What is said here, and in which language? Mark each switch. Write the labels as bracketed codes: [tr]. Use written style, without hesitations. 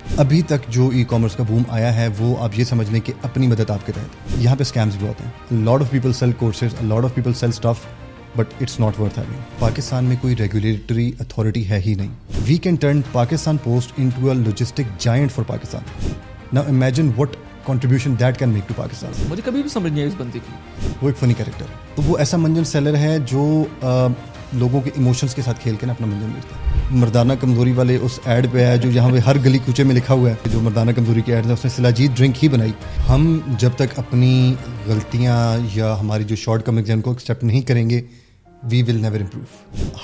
[ur] ابھی تک جو ای کامرس کا بوم آیا ہے وہ آپ یہ سمجھ لیں کہ اپنی مدد آپ کے تحت. یہاں پہ اسکیمز بھی ہوتے ہیں. [en] A lot of people sell courses, a lot of people sell stuff, but it's not worth having. [ur] Pakistan میں کوئی ریگولیٹری اتھارٹی ہے ہی نہیں. [en] We can turn Pakistan Post into a logistic giant for Pakistan. Now imagine what contribution that can make to Pakistan. [ur] مجھے کبھی بھی سمجھ نہیں آئی اس بندے کی. وہ ایک فنی کریکٹر ہے. تو وہ ایسا منجن سیلر ہے جو لوگوں کے ایموشنز کے ساتھ کھیل کے نا اپنا منجن بیچتا ہے. مردانہ کمزوری والے اس ایڈ پہ ہے جو یہاں پہ ہر گلی کوچے میں لکھا ہوا ہے, جو مردانہ کمزوری کی ایڈ ہے اس نے سلاجید ڈرنک ہی بنائی. ہم جب تک اپنی غلطیاں یا ہماری جو شارٹ کمنگز ہیں ان کو ایکسیپٹ نہیں کریں گے, [en] We will never improve.